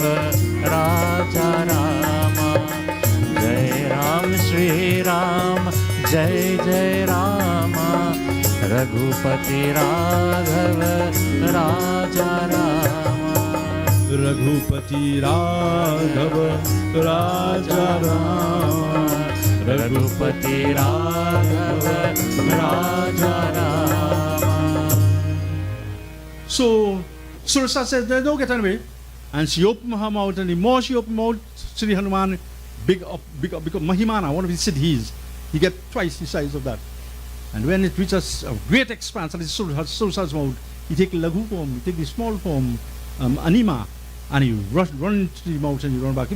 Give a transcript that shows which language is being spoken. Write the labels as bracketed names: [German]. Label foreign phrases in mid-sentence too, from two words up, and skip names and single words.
[Hindi] राजा रामा जय राम श्री राम जय जय रामा रघुपति राघव राजा रामा रघुपति राघव राजा रामा रघुपति राघव राजा रामा. [English] So Surasa says, don't get away. And she opened her mouth, and the more she opened her mouth, Sri Hanuman, big up, because Mahimana, one of his siddhis, he get twice the size of that. And when it reaches a great expanse, and it's Surusa's mouth, he take Laghu form, he take the small form, Anima, and he run to the mouth and he run back.